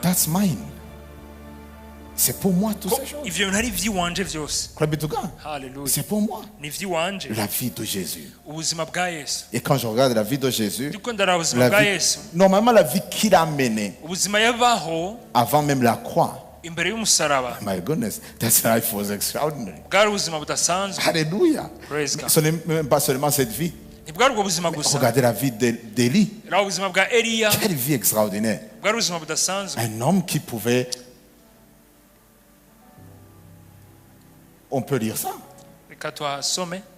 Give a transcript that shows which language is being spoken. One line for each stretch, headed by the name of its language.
English: that's mine.
French: C'est pour moi toutes
Rundi: ko
French: ces choses.
Rundi: ivyo bintu ari ivy'iwanje vyose.
English: Glory be to God. Hallelujah.
French: C'est pour moi.
Rundi: Ni ivy'iwanje,
French: La vie de Jésus.
Rundi: ubuzima bwa Yesu.
French: Et quand je regarde la vie de Jésus,
Rundi: Ndiko ndaraba ubuzima bwa Yesu,
French: normalement la vie qu'il a menée
Rundi: ubuzima yabaho
French: avant même la croix.
Rundi: imbere y'umusaraba,
English: My goodness, that life was extraordinary.
Rundi: bwari ubuzima budasanzwe.
French: Alléluia.
English: Praise God.
French: Ce n'est même pas seulement cette vie.
Rundi: Ntibwari ubwo buzima gusa,
French: Regardez la vie d'Élie.
Rundi: raba ubuzima bwa Eliya,
French: Quelle vie extraordinaire.
Rundi: bwari ubuzima budasanzwe.
French: Un homme qui pouvait... On peut lire ça.
Rundi: Reka tuhasome